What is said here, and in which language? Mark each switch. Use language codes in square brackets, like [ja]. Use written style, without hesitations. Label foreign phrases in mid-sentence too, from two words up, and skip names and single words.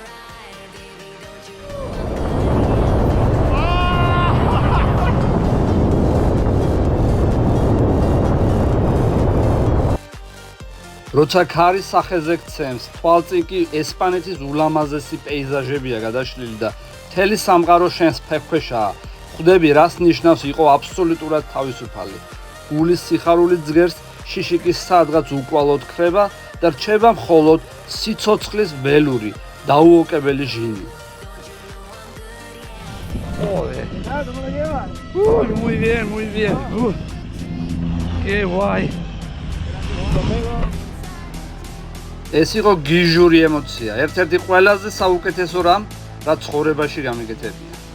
[ka] როცა ქარის სახეზე გცემს, თვალწინ კი ესპანეთის ულამაზესი პეიზაჟებია გადაშლილი და მთელი სამყარო შენს ფეხქვეშაა. ხვდები, რას ნიშნავს იყო აბსოლუტურად თავისუფალი. გულის სიხარული ძგერს, შიში კი სადღაც უკვალოდ ქრება და რჩება მხოლოდ სიცოცხლის ველური, დაუოკებელი ჟინი. [es] ¿Cómo lo llevas? Muy bien, muy bien. Qué guay. [ka] ეს იყო გიჟური ემოცია, ერთ-ერთი ყველაზე საუკეთესო რამ, რაც ცხოვრებაში გამიგეთებია.